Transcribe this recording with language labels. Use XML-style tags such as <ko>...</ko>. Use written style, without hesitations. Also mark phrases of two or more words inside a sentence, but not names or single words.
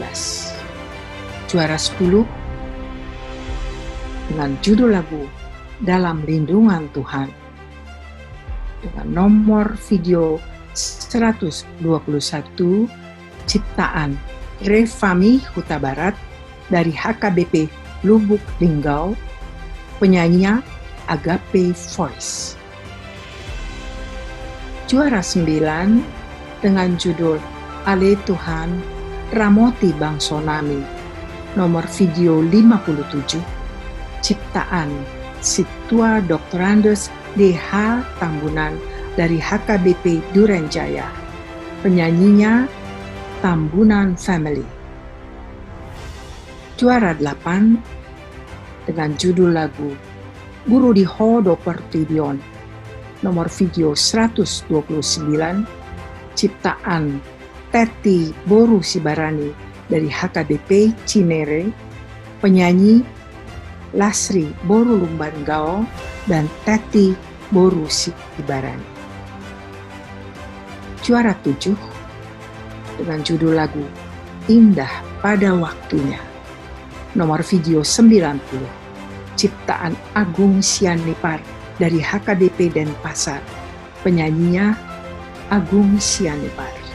<id>Juara 10 dengan judul lagu Dalam Lindungan Tuhan dengan nomor video 121 ciptaan Revami Huta Barat dari HKBP Lubuk Linggau, penyanyinya Agape Voice. Juara 9 dengan judul Ale Tuhan Ramoti Bangsonami, nomor video 57, ciptaan Situa Doktorandes DH Tambunan dari HKBP Durenjaya, penyanyinya Tambunan Family. Juara 8 dengan judul lagu Guru di Hodo Pertidion, nomor video 129, ciptaan Teti Boru Sibarani dari HKBP Cinere, penyanyi Lasri Boru Lumbanggao dan Teti Boru Sibarani. Juara 7 dengan judul lagu Indah Pada Waktunya, nomor video 90, ciptaan Agung Sianipar dari HKBP Denpasar, penyanyinya Agung Sianipar.</id>